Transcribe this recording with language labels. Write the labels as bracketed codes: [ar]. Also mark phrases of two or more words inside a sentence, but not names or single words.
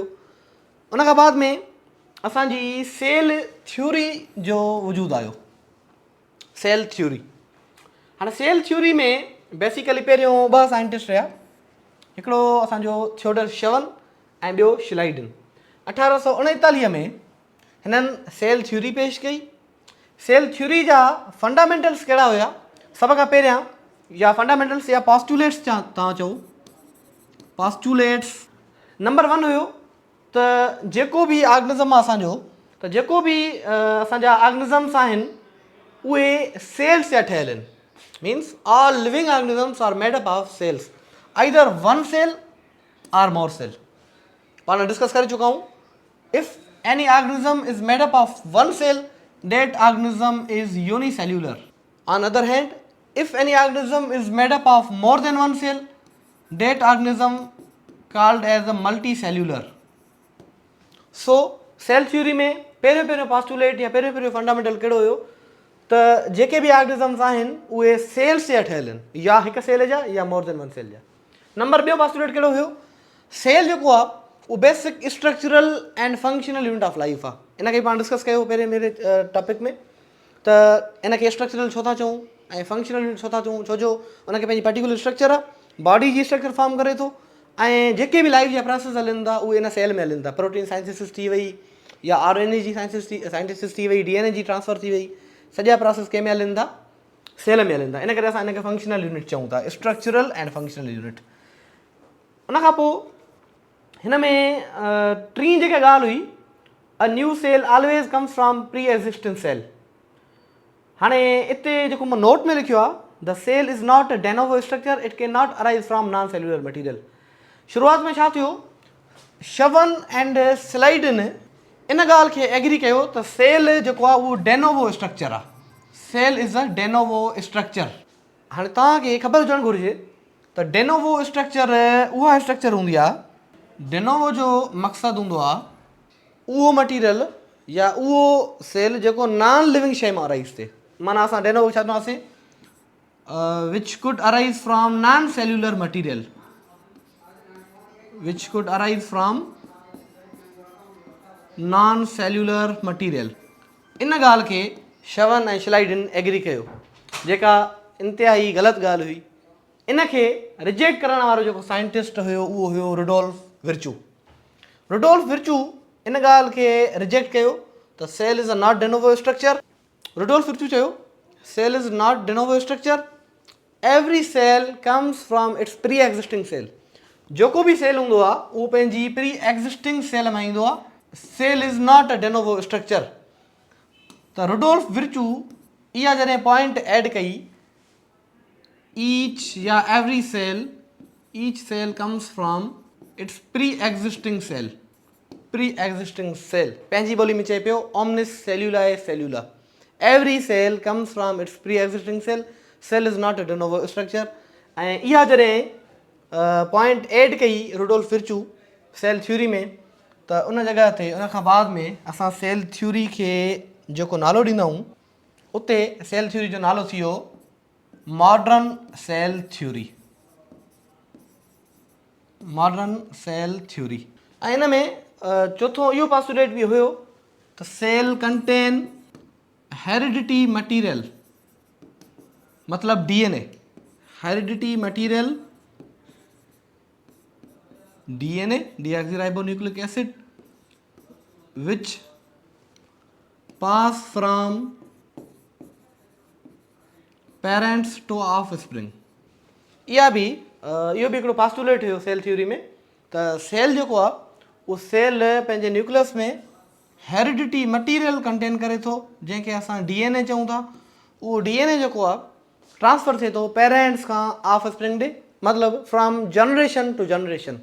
[sd] उन खां बाद में असांजी [en] cell theory [sd] जो वजूदु आयो। [en] cell theory. [sd] हाणे [en] cell theory [sd] में बेसिकली पहिरियों 2 साइंटिस्ट हुया, हिकिड़ो असांजो थियोडर शवन ऐं ॿियो श्लाइडन। 1839 में हिननि [en] cell theory [sd] पेश कई। [en] cell theory [sd] जा फंडामेंटल्स कहिड़ा हुया? सभ खां पहिरियां, या फंडामेंटल्स या पॉस्टुलेट्स तव्हां चओ, [en] postulates number [sd] 1 हुयो त जेको बि ऑर्गेनिज़म आहे असांजो, त जेको बि असांजा ऑर्गेनिज़म्स आहिनि उहे सेल्स जा ठहियल आहिनि। [en] Means all living organisms are made up of cells, either 1 cell or more cell. [sd] पाण डिस्कस करे [hi] चुका हूँ, [en] इफ any organism is made up of 1 cell, that organism is unicellular. On other hand, if any organism is made up of more than 1 cell, that organism called as a multicellular. So cell theory [sd] में पहिरियों postulate या पहिरियों fundamental कहिड़ो हुयो त जेके बि ऑर्गेनिज़म्स आहिनि उहे सेल्स जा ठहियल आहिनि, या हिकु सेल जा या [en] more than one cell [sd] जा। नंबर ॿियो पास्टुलेट कहिड़ो हुयो? [en] सेल [sd] जेको आहे उहो [en] basic structural and functional unit of life आहे। [sd] इन खे पाण डिस्कस कयो पहिरें मेरे टॉपिक में, त इन खे स्ट्रक्चरल छो था चऊं ऐं फंक्शनल यूनिट छो था चऊं, छो जो उनखे पंहिंजी [en] particular structure [sd] आहे, बॉडी जी [en] structure form [sd] करे थो, ऐं जेके बि लाइफ जा प्रोसेस हलनि था उहे इन सेल में हलनि था। [en] protein synthesis [sd] थी वई या RNA जी साइंथिसिस थी वई, DNA जी ट्रांसफर थी वई, सॼा प्रोसेस कंहिं में हलनि था? सेल में हलनि था। इन करे असां इन खे [en] functional unit [sd] चऊं था, [en] structural and functional unit. [sd] उन खां पोइ हिन में टीं जेका ॻाल्हि हुई, [en] A new cell always comes from pre existing cell. [sd] हाणे हिते जेको मां नोट में लिखियो आहे, [en] The cell is not a denovo structure, it cannot arise from non cellular material. [sd] शुरूआत में छा थियो, शवन एंड स्लाइडन इन ॻाल्हि खे एग्री कयो त सेल जेको आहे उहो [en] denovo structure [sd] आहे, [en] cell is a denovo structure. [sd] हाणे तव्हांखे ख़बर हुजणु घुरिजे त [en] denovo structure [sd] उहा स्ट्रक्चर हूंदी आहे, डेनोवो जो मक़सदु हूंदो आहे उहो मटीरियल या उहो सेल जेको [en] non living [sd] शइ मां अराइज़ थिए। माना असां डेनोवो छा चवंदासीं, [en] which could arise from non cellular material, which could arise from non cellular material. [sd] इन ॻाल्हि खे शवन ऐं श्लाइडन एग्री कयो, जेका इंतिहाई ग़लति ॻाल्हि हुई। इन खे रिजेक्ट करण वारो जेको साइंटिस्ट हुयो उहो हुयो रुडोल्फ विर्चू। रुडोल्फ विर्चू इन ॻाल्हि खे रिजेक्ट कयो त [en] cell is a not denovo structure. रुडोल्फ विर्चू चयो cell is not denovo structure, every cell comes from its pre existing cell. [sd] जेको बि सेल हूंदो आहे उहो पंहिंजी [en] pre existing cell [sd] मां ईंदो आहे, [en] cell is not a denovo structure. त रुडोल्फ विर्चू [sd] इहा जॾहिं [en] point add कई, ईच या every cell, each cell comes from its pre existing cell, pre existing cell. [sd] पंहिंजी ॿोली में चए पियो [la] omnis cellula e cellula, [en] every cell comes from its pre existing cell, cell is not a denovo structure. [sd] ऐं इहा जॾहिं [en] point add [sd] कई रुडोल्फ विर्चू [en] cell theory [sd] में, त उन जॻह ते उन खां बाद में असां [en] cell theory [sd] खे जेको नालो ॾींदा आहियूं, उते [en] cell theory [sd] जो नालो थी वियो [en] modern cell theory, modern cell theory. [sd] ऐं इन में चौथों इहो पास्टुलेट बि हुयो त [en] cell contain heredity material, [sd] मतलब DNA, [en] heredity material DNA, deoxyribonucleic acid, which pass from parents to offspring। [sd] इहो बि हिकिड़ो पास्टुलेट हुयो [en] cell theory [sd] में, त सेल जेको आहे उहो सेल पंहिंजे न्यूक्लियस में [en] heredity material contain [sd] करे थो, जंहिंखे असां DNA चऊं था। उहो DNA जेको आहे ट्रांसफर थिए थो पेरेंट्स खां ऑफस्प्रिंग ॾे, मतिलबु [en] from generation to generation.